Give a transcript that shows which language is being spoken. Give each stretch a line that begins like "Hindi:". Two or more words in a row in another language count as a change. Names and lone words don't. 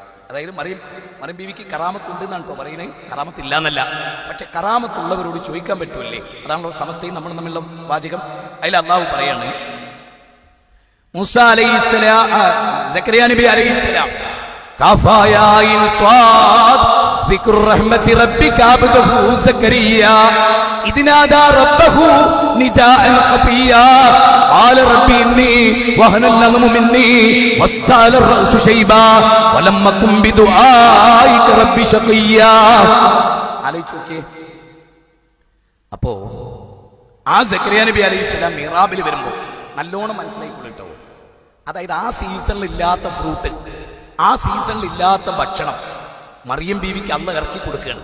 Malayalam: അതായത് മറിയം ബീവിക്ക് കറാമത്ത് ഉണ്ട് എന്നാണ് കേട്ടോ പറയുന്നത്, കറാമത്ത് ഇല്ല എന്നല്ല. പക്ഷെ കറാമത്തുള്ളവരോട് ചോദിക്കാൻ പറ്റുമല്ലേ? അതാണല്ലോ സമസ്തയും നമ്മൾ തമ്മിലുള്ള വാചകം. അതിൽ അള്ളാഹു പറയാണ്, മൂസാ അലൈഹിസ്സലാം, സക്കരിയ നബി അലൈഹിസ്സലാം, കഫായായിൻ സ്വാദ്
Arabic: ذكر رحمة ربك عبده زكريا إذ نادى ربه نداء خفيا قال ربي إني وهن العظم مني واستعل الرأس شيبا ولم أكن بدعائك رب شقيا.
Malayalam: ആലോചിച്ചോക്കേ. അപ്പോ ആ സക്കരിയ നബി അലൈഹിസ്സലാം മിഹ്റാബിൽ വരുമ്പോൾ നല്ലോണം മനസ്സിലായിക്കൊള്ളട്ടോ. അതായത് ആ സീസണിൽ ഇല്ലാത്ത ഫ്രൂട്ട്, ആ സീസണിൽ ഇല്ലാത്ത ഭക്ഷണം മറിയം ബീവിക്ക് അള്ള ഇറക്കി കൊടുക്കുകയാണ്.